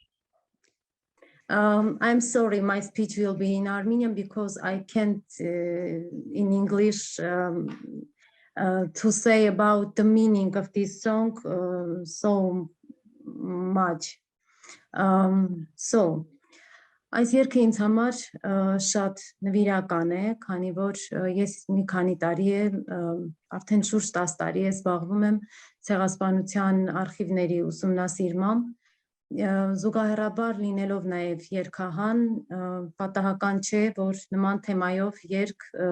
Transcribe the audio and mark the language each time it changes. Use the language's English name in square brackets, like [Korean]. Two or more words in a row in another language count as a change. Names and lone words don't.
[English] I'm sorry, my speech will be in Armenian because I can't in English to say about the meaning of this song. So much. [Armenian] So այս երգը ինձ համար շատ նվիրական է, քանի որ ես մի քանի տարի է, արդեն շուրջ 10 տարի է զբաղվում եմ ցեղասպանության արխիվների ուսումնասիրմամբ, զուգահեռաբար լինելով նաև երգահան, պատահական չէ, որ նման թեմայով երգ